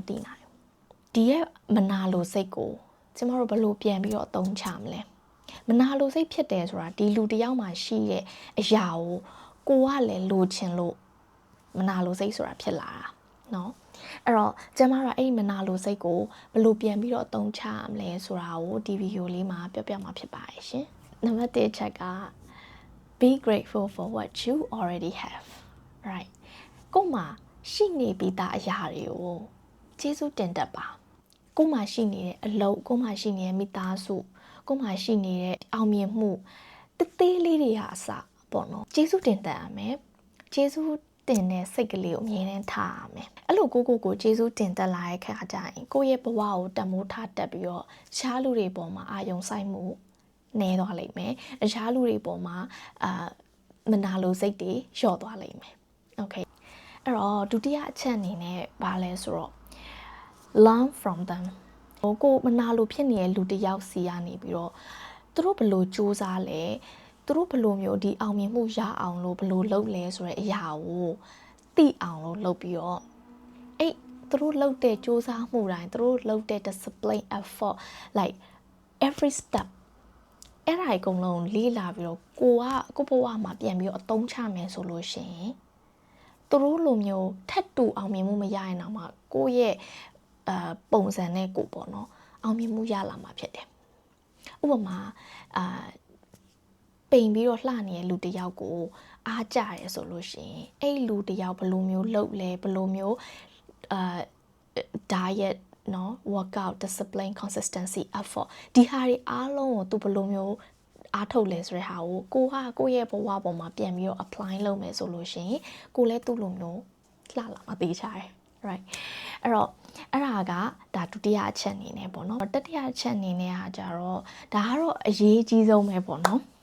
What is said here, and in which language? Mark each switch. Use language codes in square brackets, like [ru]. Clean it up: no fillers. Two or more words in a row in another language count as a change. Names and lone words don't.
[my] သိနိုင်ဘူးဒီရဲ့မနာလိုစိတ်ကိုကျမတို့ဘယ်လိုပြန်ပြီးတော့အသုံးချမလဲမနာလိုစိတ်ဖြစ်တယ်ဆိုတာဒီလူတယောက်မှရှိတဲ့အရာကိုကလည်းလိုချင်လို့မနာလိုစိတ်ဆိုတာဖြစ်လာတာเนาะအဲ့တော့ကျမတို့အဲ့ဒီမနာလိုစိတ်ကိုဘယ်လိုပြန်ပြီးတော့အသုံးချမလဲဆိုတာကိုဒီဗီဒီယိုလေးမှာပြောပြမှာဖြစ်ပါတယ်ရှင်နံပါတ်1ချက်က [en] be grateful for what you already have right [my] ကို့မှာရှိနေပြီးသားအရာတွေကိုကျေးဇူးတင်တတ်ပါကို့မှာရှိနေတဲ့အလုပ်ကို့မှာရှိနေတဲ့မိသားစုကို့မှာရှိနေတဲ့အောင်မြင်မှုတသေးလေးတွေဟာအစပေါ့နော်ကျေးဇူးတင်တတ်ရမယ်ကျေးဇူးတင်တဲ့စိတ်ကလေးကိုအမြဲတမ်းထား ရမယ်အဲ့လိုကိုကျေးဇူးတင်တတ်လာတဲ့ခါကျရင်ကိုယ့်ရဲ့ဘဝကိုတန်ဖိုးထားတတ်ပြီးတော့တခြားလူတွေပေါ်မှာအာရုံစိုက်မှုနည်းသွားလိမ့်မယ်တခြားလူတွေပေါ်မှာမနာလိုစိတ်တွေလျော့ သွားလိမ့်မယ်โอเคအဲ့တော့ဒုတိယအချက်အနေနဲ့ဘာလဲဆိုတော့ [en] learn from them [my] ကိုမနာလိုဖြစ်နေတဲ့လူတစ်ယောက်စီကနေပြီးတော့ သူတို့ဘယ်လိုစူးစမ်းလဲသူတို့ဘယ်လိုမျိုးဒီအောင်မြင်မှုရအောင်လို့ဘယ်လိုလုပ်လဲဆိုတဲ့အရာကိုသိအောင် လို့လုပ်ပြီးတော့အဲ့သူတို့လုပ်တဲ့စူးစမ်းမှုတိုင်းသူတို့လုပ်တဲ့ [en] discipline effort like every step [my] အဲ့ဒါအကုန်လုံးလေးလာပြီးတော့ကိုဘဝမှာပြန်ပြီးတော့အသုံးချမယ်ဆိုလို့ရှိရင်သူတို့လိုမျိုးထပ်တူအောင်မြင်မှုမရရင်တော့မှကိုယ့်ရဲ့ပုံစံနဲ့ကိုပေါ့နော်အောင်မြင်မှုရလာမှာဖြစ်တယ်ဥပမာ ပိန်ပြီးတော့လှနေတဲ့လူတစ်ယောက်ကိုအားကြရဲဆိုလို့ရှိရင်အဲ့လူတစ်ယောက်ဘယ်လိုမျိုးလုပ်လဲဘယ်လိုမျိုး diet နော် [en] workout discipline consistency effort [my] ဒီဟာတွေအားလုံးကိုသူဘယ်လိုမျိုးအားထုတ်လဲဆိုတဲ့ဟာကိုကိုယ့်ရဲ့ဘဝပေါ်မှာပြန်ပြီးတော့ apply လုပ်မယ်ဆိုလို့ရှိရင်ကိုလည်းသူ့လိုမျိုးလှလာမှာသိချတယ် right အဲ့တော့အဲ့ဒါကဒါဒုတိယအချက်အနေနဲ့ပေါ့နော်တတိယအချက်အနေနဲ့ကကြတော့ဒါကတော့အရေးကြီးဆုံးပဲပေါ့နော်